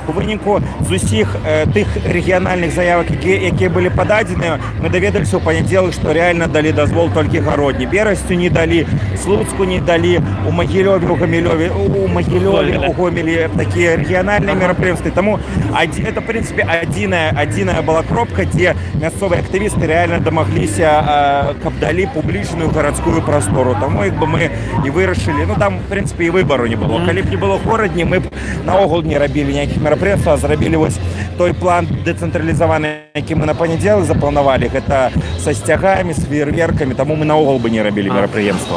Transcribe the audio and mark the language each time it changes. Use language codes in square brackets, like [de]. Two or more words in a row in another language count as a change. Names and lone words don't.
[be] У выніку з усіх тых рэгіянальных заявак, якія былі пададзеныя, мы даведаліся ў панядзелак, што рэальна далі дазвол толькі Гародні. Берасцю не далі, Слуцку не далі, у Магілёве, у Гомелі такія рэгіянальныя мерапрыемствы. Таму [ru] это, в принципе, [be] адзіная была кропка, дзе мясцовыя актывісты реально дамагліся, каб далі публічную гарадскую прастору. Таму як бы мы і вырашылі, ну там, [ru] в принципе, [be] і выбару не было. Калі б не было Городні, мы б наогул не рабілі ніякіх мерапрыемстваў, а зрабілі вось той план дэцэнтралізаваны, які мы на панядзелак запланавалі, гэта са сцягамі, з феерверкамі, таму мы наогул бы не рабілі мерапрыемства.